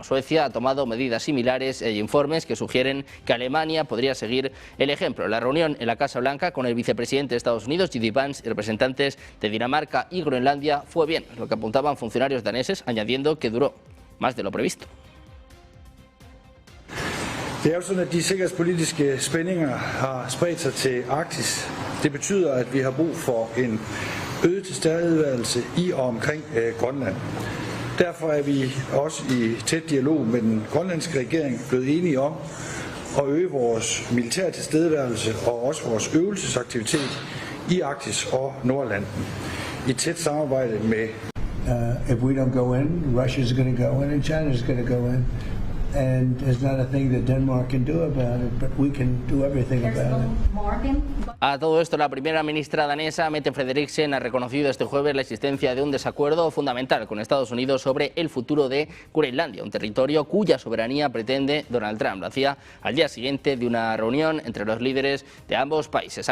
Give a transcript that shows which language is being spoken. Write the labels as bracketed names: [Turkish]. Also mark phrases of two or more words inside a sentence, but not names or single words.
[Spanish] Suecia ha tomado medidas similares e informes que sugieren que Alemania podría seguir el ejemplo. La reunión en la Casa Blanca con el vicepresidente de Estados Unidos, J.D. Vance, y representantes de Dinamarca y Groenlandia fue bien, es lo que apuntaban funcionarios daneses, añadiendo que duró más de lo previsto. [Danish] Det er jo sådan, at de sikkerhedspolitiske spændinger har spredt sig til Arktis. Det betyder, at vi har brug for en øget tilstedeværelse i og omkring Grønland. Derfor er vi også i tæt dialog med den grønlandske regering blevet enige om at øge vores militære tilstedeværelse og også vores øvelsesaktivitet i Arktis og Nordlanden i tæt samarbejde med. [English] If we don't go in, Russia's going to go in and China's going to go in. And there's not a thing that Denmark can do about it, but we can do everything about it. [Spanish] A todo esto, la primera ministra danesa, Mette Frederiksen, ha reconocido este jueves la existencia de un desacuerdo fundamental con Estados Unidos sobre el futuro de Groenlandia, un territorio cuya soberanía pretende Donald Trump. Lo hacía al día siguiente de una reunión entre los líderes de ambos países.